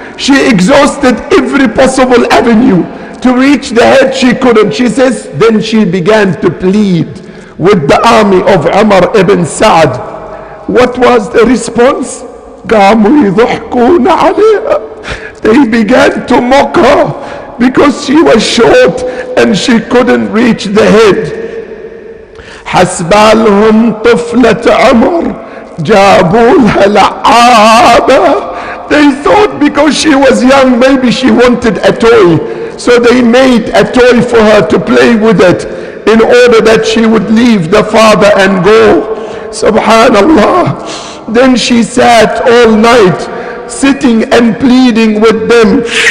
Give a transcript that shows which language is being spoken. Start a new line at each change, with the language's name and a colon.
English: She exhausted every possible avenue to reach the head. She couldn't. She says then she began to plead with the army of Umar ibn Sa'd. What was the response?
Arabic: قاموا يضحكون عليها.
English: They began to mock her because she was short and she couldn't reach the head.
Arabic: حسبالهم طفلة عمر جابوا لها لعابة.
English: They thought because she was young, maybe she wanted a toy. So they made a toy for her to play with it in order that she would leave the father and go. Subhanallah. Then she sat all night sitting and pleading with them.